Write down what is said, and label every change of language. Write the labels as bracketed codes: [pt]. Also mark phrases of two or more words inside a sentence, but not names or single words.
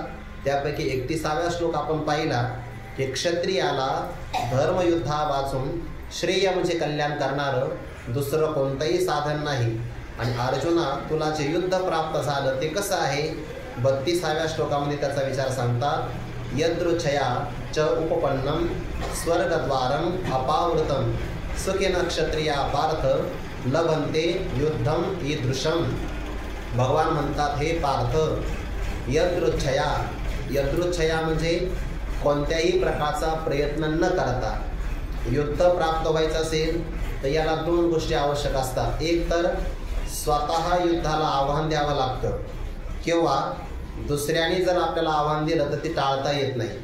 [mr] त्यापैकी 31व्या श्लोक आपण पाहिला की क्षत्रियाला धर्मयुद्धा वाचून श्रेय म्हणजे कल्याण करणारं दुसरं कोणतंही साधन नाही. आणि अर्जुना, तुला जे युद्ध प्राप्त झालं ते कसं आहे? 32व्या श्लोकामध्ये त्याचा विचार सांगतात. [sa] यदृच्छया च उपपन्नम स्वर्गद्वारम अपावृतम सुखेन क्षत्रिया पार्थ लभन्ते युद्धम ईदृशम. [mr] भगवान म्हणतात, हे पार्थ, यदृच्छया, यदृच्छया म्हणजे कोणत्याही प्रकारचा प्रयत्न न करता युद्ध प्राप्त व्हायचं असेल तर याला 2 गोष्टी आवश्यक असतात. एक तर स्वतः युद्धाला आव्हान द्यावं लागतं, किंवा दुसऱ्याने जर आपल्याला आव्हान दिलं तर ते टाळता येत नाही.